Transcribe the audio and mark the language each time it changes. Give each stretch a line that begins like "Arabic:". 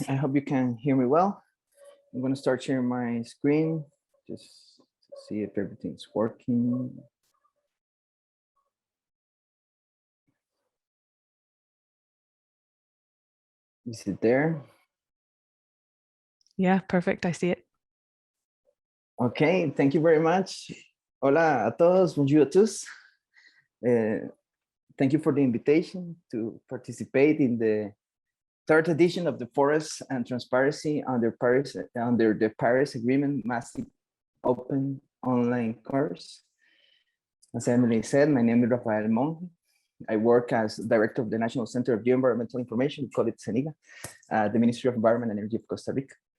English: I hope you can hear me well. I'm going to start sharing my screen, just to see if everything's working. Is it there? Yeah, perfect. I see it. Okay, thank you very much.
Spanish: Hola a todos,
French: bonjour à tous.
English: Thank you for the invitation to participate in the third edition of the Forest and Transparency under the Paris Agreement Massive Open Online course. As Emily said, my name is Rafael Monge. I work as Director of the National Center of Geoenvironmental Information, we call it CENIGA, the Ministry of Environment and Energy of Costa Rica.